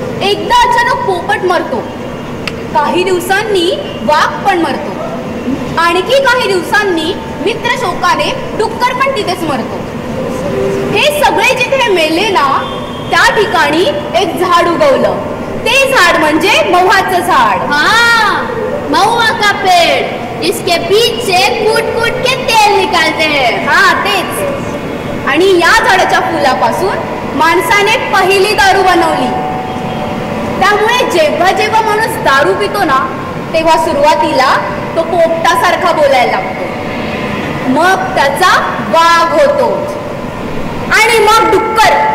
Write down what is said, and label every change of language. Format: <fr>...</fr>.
<mr>एकदा अचानक पोपट मरतो. काही दिवसांनी वाघ पण मरतो. आणखी काही दिवसांनी मित्र शोकाने डुक्कर पण तिथेच मरतो. हे सगळे जिथे मेले ना त्या ठिकाणी एक झाड उगवलं. ते झाड म्हणजे महुआचं झाड.</mr> <hi>हाँ, महुआ का पेड़. इसके बीज से कूट के तेल निकालते हैं.</hi> <mr>हा तेच. आणि या झाडाच्या फुलापासून माणसाने पहिली दारू बनवली. त्यामुळे जेव्हा जेव्हा माणूस दारू पितो ना तेव्हा सुरुवातीला तो पोपटासारखा बोलायला लागतो. मग त्याचा वाघ होतो. आणि मग डुक्कर.</mr>